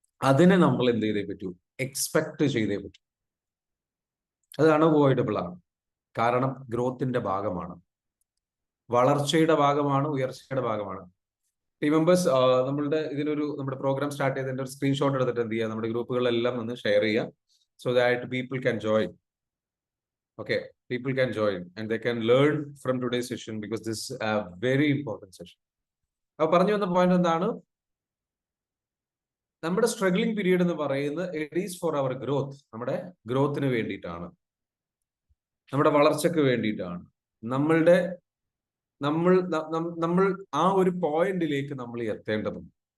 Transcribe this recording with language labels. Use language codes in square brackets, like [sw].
[ml] അതിനെ നമ്മൾ എന്ത് ചെയ്തേ പറ്റൂ? എക്സ്പെക്ട് ചെയ്തേ പറ്റൂ. അത് അൺഅവോയ്ഡബിൾ ആണ്. കാരണം ഗ്രോത്തിന്റെ ഭാഗമാണ്, വളർച്ചയുടെ ഭാഗമാണ്, ഉയർച്ചയുടെ ഭാഗമാണ്. ടീം മെമ്പേഴ്സ്, നമ്മുടെ പ്രോഗ്രാം സ്റ്റാർട്ട് ചെയ്തതിന്റെ ഒരു സ്ക്രീൻഷോട്ട് എടുത്തിട്ട് എന്ത് ചെയ്യുക, നമ്മുടെ ഗ്രൂപ്പുകളിലെല്ലാം ഒന്ന് ഷെയർ ചെയ്യുക, [en] So that people can join. Okay, people can join and they can learn from today's session because this is a very important session. [ml] അപ്പോൾ പറഞ്ഞു വന്ന പോയിന്റ് എന്താണ്? നമ്മുടെ സ്ട്രഗ്ലിംഗ് പീരീഡ് എന്ന് പറയുന്നത് [en] It is for our growth. [ml] നമ്മുടെ ഗ്രോത്തിന് വേണ്ടിയിട്ടാണ്, നമ്മുടെ വളർച്ചയ്ക്ക് വേണ്ടിയിട്ടാണ്. നമ്മൾ ആ ഒരു പോയിന്റിലേക്ക് നമ്മൾ എത്തേണ്ടതുണ്ട്.